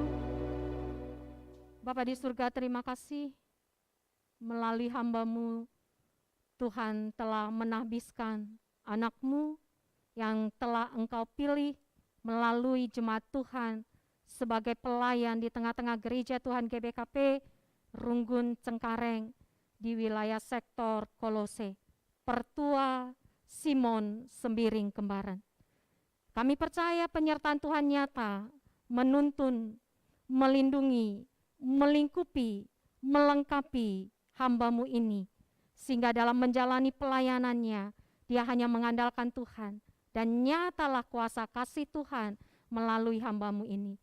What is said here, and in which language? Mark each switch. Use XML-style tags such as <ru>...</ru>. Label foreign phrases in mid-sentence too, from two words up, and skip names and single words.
<id>Bapa di surga, terima kasih melalui hamba-Mu Tuhan telah menahbiskan anak-Mu yang telah Engkau pilih melalui jemaat Tuhan sebagai pelayan di tengah-tengah gereja Tuhan GBKP Runggun Cengkareng di wilayah sektor Kolose, Pertua Simon Sembiring Kembaran. Kami percaya penyertaan Tuhan nyata, menuntun, melindungi, melingkupi, melengkapi hamba-Mu ini, sehingga dalam menjalani pelayanannya, dia hanya mengandalkan Tuhan, dan nyatalah kuasa kasih Tuhan melalui hamba-Mu ini.</id>